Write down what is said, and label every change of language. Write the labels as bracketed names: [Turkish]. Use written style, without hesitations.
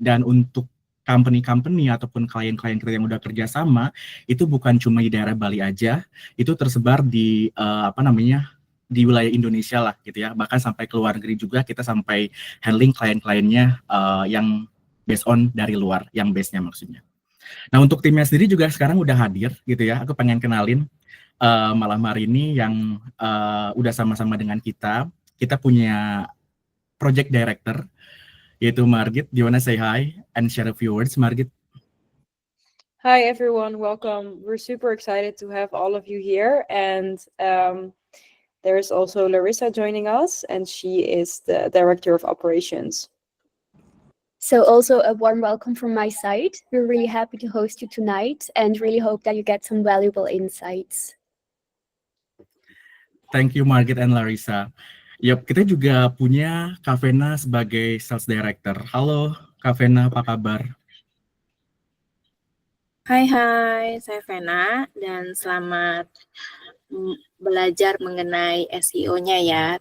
[Indonesian] Dan untuk company ataupun klien-klien kita yang udah kerjasama itu bukan cuma di daerah Bali aja, itu tersebar di di wilayah Indonesia lah gitu ya, bahkan sampai ke luar negeri juga kita sampai handling klien-kliennya yang [English] based on [Indonesian] dari luar, yang base-nya maksudnya. Nah untuk timnya sendiri juga sekarang udah hadir gitu ya, aku pengen kenalin malam hari ini yang udah sama-sama dengan kita punya project director yaitu Margit. [English] Do you wanna say hi and share a few words, Margit? Hi everyone, welcome. We're super excited to have all of you here, and there's also Larissa joining us, and she is the Director of Operations. So also a warm welcome from my side. We're really happy to host you tonight and really hope that you get some valuable insights. Thank you Margit and Larissa. [Indonesian] Yap, kita juga punya Kak Vena sebagai Sales Director. Halo Kak Vena, apa kabar? Hai, saya Vena dan selamat belajar mengenai SEO-nya ya.